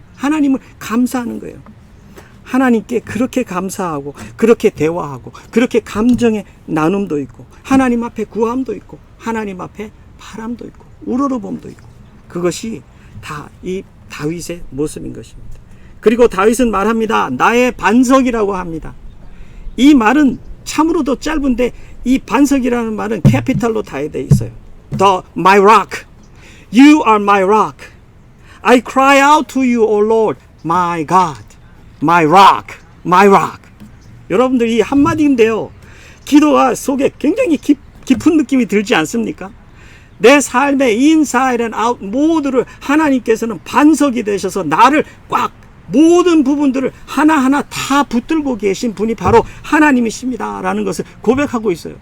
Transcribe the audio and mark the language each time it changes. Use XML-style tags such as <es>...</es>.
<ko>하나님을 감사하는 거예요. 하나님께 그렇게 감사하고, 그렇게 대화하고, 그렇게 감정의 나눔도 있고, 하나님 앞에 구함도 있고, 하나님 앞에 바람도 있고, 우러러봄도 있고, 그것이 다 이 다윗의 모습인 것입니다. 그리고 다윗은 말합니다. 나의 반석이라고 합니다. 이 말은 참으로도 짧은데, 이 반석이라는 말은 캐피탈로 다 되어 있어요.</ko> <en>My rock, you are my rock. I cry out to you, O Lord, my God, my rock, my rock.</en> <ko>여러분들, 이 한마디인데요, 기도가 속에 굉장히 깊은 느낌이 들지 않습니까? 내 삶의</ko> <en>inside and out</en> <ko>모두를 하나님께서는 반석이 되셔서 나를 꽉, 모든 부분들을 하나하나 다 붙들고 계신 분이 바로 하나님이십니다 라는 것을 고백하고 있어요.</ko>